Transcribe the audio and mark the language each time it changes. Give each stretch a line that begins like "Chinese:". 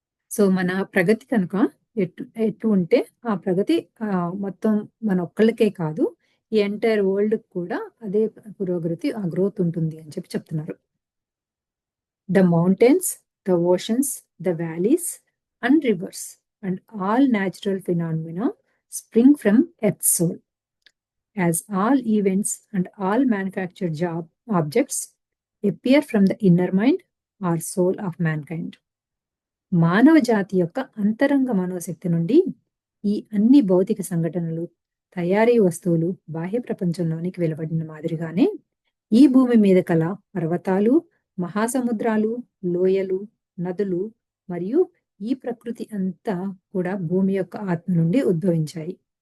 Telugu: So, మన ప్రగతి కనుక ఎటు ఉంటే ఆ ప్రగతి మొత్తం మన ఒక్కళ్ళకే కాదు, ఈ ఎంటైర్ వరల్డ్‌కి కూడా అదే పురోగతి, ఆ గ్రోత్ ఉంటుంది అని చెప్తున్నారు.
English: The mountains, the oceans, the valleys and rivers and all natural phenomena spring from Earth's soul, as all events and all manufactured objects appear from the inner mind or soul of mankind.
Telugu: మానవ జాతి యొక్క అంతరంగ మనోశక్తి నుండి ఈ అన్ని భౌతిక సంఘటనలు, తయారీ వస్తువులు బాహ్య ప్రపంచంలోనికి వెలువడిన మాదిరిగానే ఈ భూమి మీద కల పర్వతాలు, మహాసముద్రాలు, లోయలు, నదులు మరియు ఈ ప్రకృతి అంతా కూడా భూమి యొక్క ఆత్మ నుండి ఉద్భవించాయి.